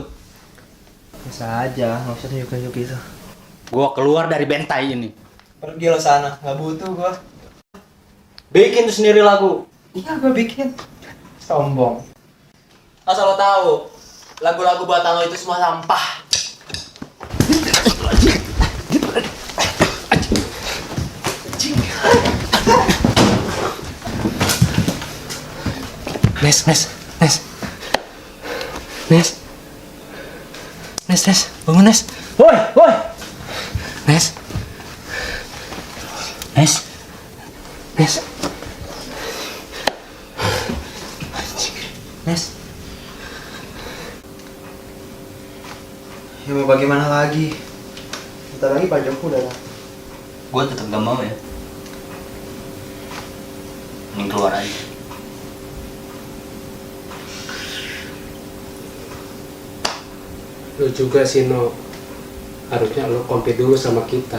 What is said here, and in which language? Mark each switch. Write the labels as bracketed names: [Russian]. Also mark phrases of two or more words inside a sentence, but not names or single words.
[Indonesian] Bisa aja, gak usah tunjuk-tunjuk gitu. Gue keluar dari bentai ini. Pergi lo sana, gak butuh gua. Bikin tuh sendiri lagu. Iya, gua bikin. Sombong. Asal lo tahu, lagu-lagu buatan lo itu semua sampah. Nes, bangun Nes. Woi, woi. Nes, Nes, Nes. Nes. Ya mau bagaimana lagi? Bentar lagi Pak Joko udah datang. gue tetap gak mau ya. Mending keluar aja. Lo juga sih No, harusnya lo compete dulu sama kita.